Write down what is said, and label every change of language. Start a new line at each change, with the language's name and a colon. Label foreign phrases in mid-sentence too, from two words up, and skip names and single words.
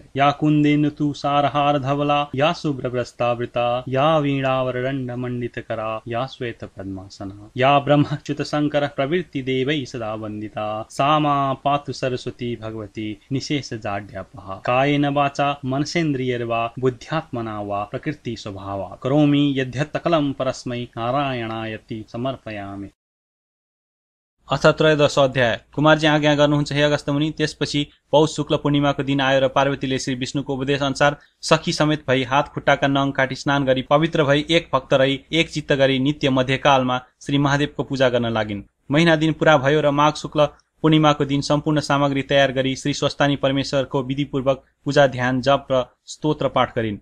Sanskrit: या कुन्देन्दु तुषारहार धवला या शुभ्रवस्त्रावृता या वीणावरदण्डमण्डितकरा या श्वेतपद्मासना या ब्रह्मच्युतशङ्कर प्रवृत्ति देवैः सदा वन्दिता सा मा पातु सरस्वती भगवती निशेषजाड्यापहा। कायेन वाचा मनसेन्द्रियैर्वा बुद्ध्यात्मना वा प्रकृति स्वभावात् करोमि यद्यत् सकलं परस्मै नारायणायति समर्पयामि। अथ त्रयोदश अध्याय।
Nepali: कुमारजी आज्ञा गर्नुहुन्छ हे अगस्त्य मुनि। त्यसपछि पौष शुक्ल पूर्णिमाको दिन आयो र पार्वतीले श्री विष्णुको उपदेश अनुसार सखी समेत भई हात खुट्टाका नङ काटी स्नान गरी पवित्र भई एक भक्त रही एक चित्त गरी नित्य मध्यकालमा श्री महादेवको पूजा गर्न लागिन्। महिना दिन पूरा भयो र माघ शुक्ल पूर्णिमाको दिन सम्पूर्ण सामग्री तयार गरी श्री स्वस्तानी परमेश्वरको विधिपूर्वक पूजा ध्यान जप र स्तोत्र पाठ गरिन्।